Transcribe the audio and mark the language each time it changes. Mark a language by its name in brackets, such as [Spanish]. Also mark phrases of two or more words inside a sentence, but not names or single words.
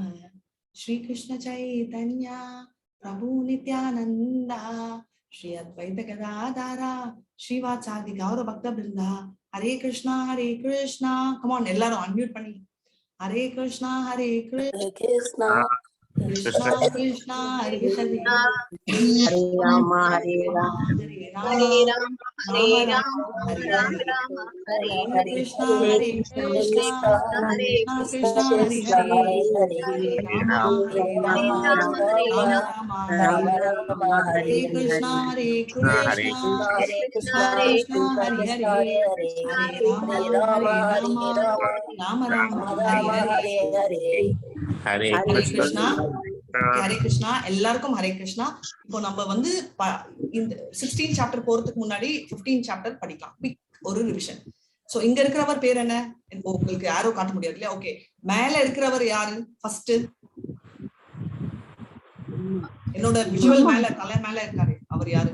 [Sanskrit] श्री कृष्ण चैतन्य प्रभु नित्यानन्द श्री अद्वैत गदाधर श्रीवासादि गौर भक्त वृन्द. हरे कृष्ण हरे कृष्ण. [English] come on, [Tamil] எல்லாரும் அன்மியூட் பண்ணி [Sanskrit] हरे कृष्ण हरे कृष्ण कृष्ण कृष्ण हरे हरे हरे राम हरे राम हरे राम राम राम हरे हरे. हरे कृष्ण हरे कृष्ण कृष्ण हरे हरे. हरे राम राम राम राम हरे कृष्ण हरे कृष्ण कृष्ण कृष्ण हरे हरे. हरे राम राम राम हरे हरे. हरे कृष्ण हरे कृष्ण. [Tamil] எல்லாருக்கும் [Sanskrit] हरे कृष्ण. [Tamil] இப்போ நம்ம வந்து இந்த 16 சாப்டர் போறதுக்கு முன்னாடி 15 சாப்டர் படிக்கலாம். ஒரு ரிவிஷன். சோ இங்க இருக்கிறவர் பேர் என்ன? உங்களுக்கு யாரோ காட்ட முடியாது இல்லையா? ஓகே, மேல இருக்கிறவர் யாரு? ஃபர்ஸ்ட் என்னோட விஷுவல் மேல, தலை மேல இருக்காரு, அவர் யாரு?